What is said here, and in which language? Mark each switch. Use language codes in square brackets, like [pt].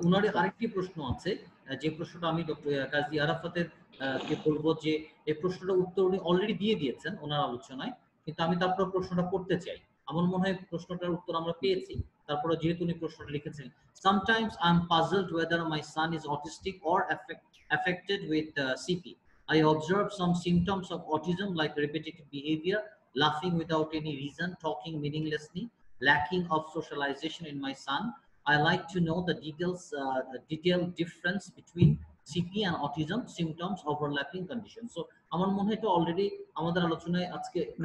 [bn] উনার আরেকটি প্রশ্ন আছে, যে প্রশ্নটা আমি ডক্টর কাজী আরাফাতের কে বলবো যে এই প্রশ্নটার উত্তর উনি অলরেডি দিয়ে দিয়েছেন ওনার আলোচনায়, কিন্তু আমি তারপর প্রশ্নটা করতে চাই। আমার মনে হয় প্রশ্নটার উত্তর আমরা পেয়েছি, তারপরে যেহেতু উনি প্রশ্নটা লিখেছেন, [en] sometimes I'm puzzled whether my son is autistic or affected with CP. I observe some symptoms of autism like repetitive behavior, laughing without any reason, talking meaninglessly, lacking of socialization in my son. I like to know the detailed difference between CP and autism symptoms, overlapping conditions. [bn] So আমার মনে হয় এটা already আমাদের আলোচনায় আজকে